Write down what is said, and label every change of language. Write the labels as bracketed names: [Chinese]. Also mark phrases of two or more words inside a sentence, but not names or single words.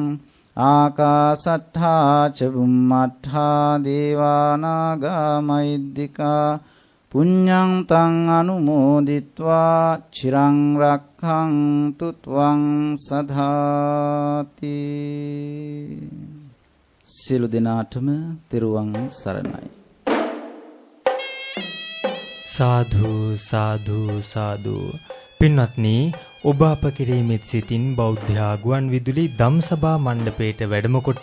[Pali] ආකාසට්ඨා ච බුම්මට්ඨා දේවානාගා මහිද්దికා පුඤ්ඤං තං අනුමෝදිත්වා චිරං රක්ඛන්තු ත්වං සදාති. [Sinhala] සියලු දෙනාටම තෙරුවන් සරණයි. සාදු සාදු සාදු. පින්වත්නි, ඔබ අප කෙරෙහිමෙත් සිතින් බෞද්ධ ආගුවන් විදුලි ධම්සභා මණ්ඩපයට වැඩම කොට